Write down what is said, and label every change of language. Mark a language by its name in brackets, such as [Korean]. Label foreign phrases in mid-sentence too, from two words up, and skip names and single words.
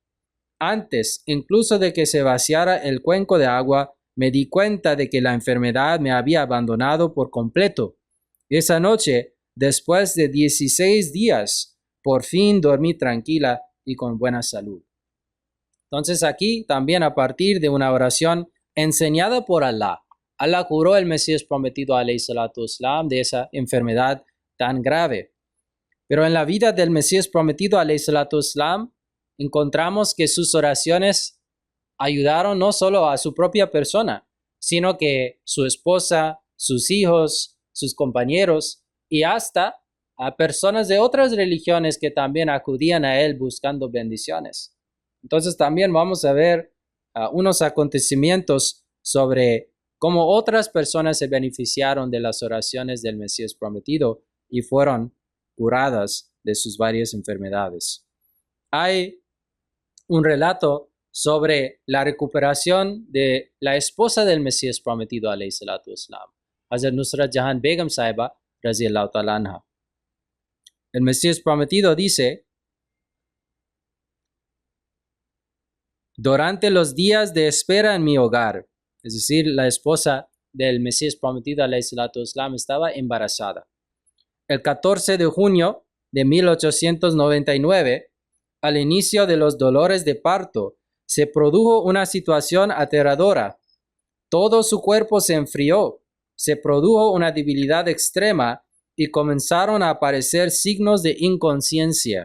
[Spanish] Antes, incluso de que se vaciara el cuenco de agua, me di cuenta de que la enfermedad me había abandonado por completo. Esa noche, después de 16 días, por fin dormí tranquila y con buena salud. Entonces aquí también a partir de una oración enseñada por Allah, Allah curó al Mesías prometido [Arabic] عليه الصلاة والسلام [Spanish] de esa enfermedad tan grave. Pero en la vida del Mesías prometido [Arabic] عليه الصلاة والسلام [Spanish] encontramos que sus oraciones ayudaron no solo a su propia persona, sino que su esposa, sus hijos, sus compañeros y hasta a personas de otras religiones que también acudían a él buscando bendiciones. Entonces también vamos a ver unos acontecimientos sobre cómo otras personas se beneficiaron de las oraciones del Mesías prometido y fueron curadas de sus varias enfermedades. Hay un relato sobre la recuperación de la esposa del Mesías prometido [Arabic] عليه الصلاة والسلام, [Spanish] Hazrat Nusrat Jahan Begum Sahiba [Arabic] رضي الله تعالى عنها. [Spanish] El Mesías prometido dice: durante los días de espera en mi hogar, es decir, la esposa del Mesías prometido [Arabic] عليه الصلاة والسلام [Spanish] estaba embarazada. El 14 de junio de 1899, al inicio de los dolores de parto, se produjo una situación aterradora. Todo su cuerpo se enfrió, se produjo una debilidad extrema y comenzaron a aparecer signos de inconsciencia.